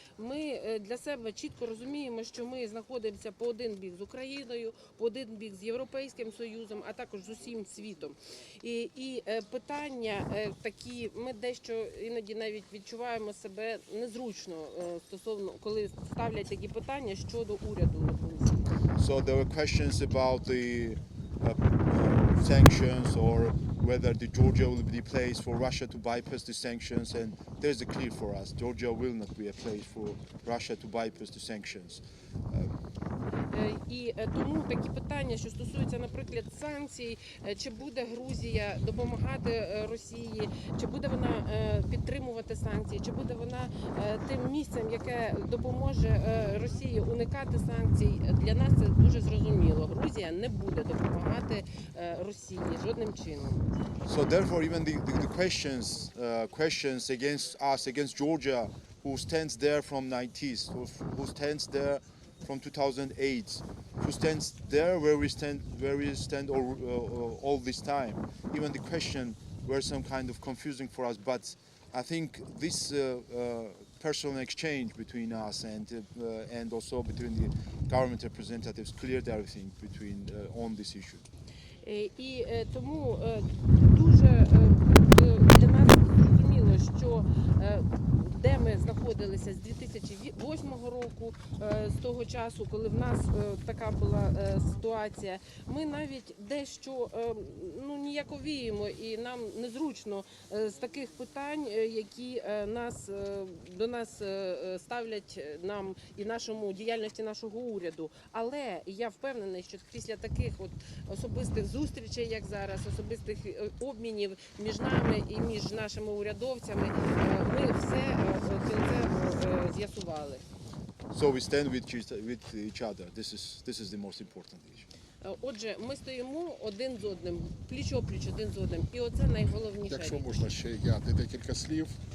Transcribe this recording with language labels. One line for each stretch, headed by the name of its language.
Ukrainian: Ми для себе чітко розуміємо, що ми знаходимося по один бік з Україною, по один бік з Європейським Союзом, а також з усім світом. І питання такі, ми дещо іноді навіть відчуваємо себе незручно стосовно, коли ставлять такі питання щодо уряду Грузії.
English: So there were questions about the sanctions or whether the Georgia will be the place for Russia to bypass the sanctions, and there's a clear for us. Georgia will not be a place for Russia to bypass the sanctions.
Ukrainian: І тому такі питання, що стосуються, наприклад, санкцій, чи буде Грузія допомагати Росії, чи буде вона підтримувати санкції, чи буде вона тим місцем, яке допоможе Росії уникати санкцій, для нас це дуже зрозуміло. Грузія не буде допомагати Росії жодним чином.
English: So therefore even the questions against us, against Georgia, who stands there from 90s, who stands there from 2008, who stands there where we stand all this time. Even the question were some kind of confusing for us, but I think this personal exchange between us and also between the government representatives cleared everything on this issue.
Ukrainian: І тому дуже для нас зрозуміло, що де ми знаходилися з 2008 року, з того часу, коли в нас така була ситуація, ми навіть дещо ніяковіємо і нам незручно з таких питань, які до нас ставлять нам і нашому діяльності нашого уряду. Але я впевнений, що після таких особистих зустрічей, як зараз, особистих обмінів між нами і між нашими урядовцями, ми все кінцево з'ясували.
English: So we stand with each other. This is the most important issue.
Ukrainian: Отже, ми стоїмо один з одним, пліч-о-пліч один з одним, і оце найголовніше. Якщо можна ще я декілька слів.